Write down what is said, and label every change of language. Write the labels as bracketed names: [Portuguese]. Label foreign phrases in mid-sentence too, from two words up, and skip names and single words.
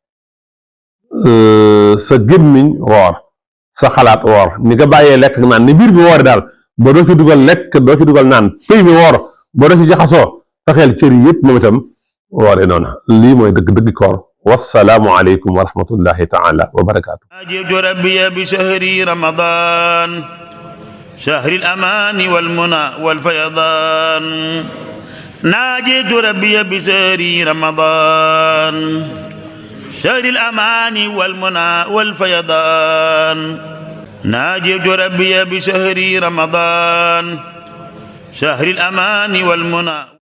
[Wolof] sa gémmiñ woor sa xalaat woor ni nga bàyyee lekk ak naan ni biir bi woore daal ba doo ci dugal lekk doo ci dugal naan pëy mi woor ba doo ci jaxasoo fexeel cër yëpp moom itam woore noonu lii mooy dëgg koor [Arabic] والسلام عليكم ورحمة الله تعالى وبركاته ناجيت ربي بشهر رمضان شهر الأمان والمنى والفيضان ناجيت ربي بشهر رمضان شهر الأمان والمنى والفيضان ناجيت ربي بشهر رمضان شهر الأمان والمنى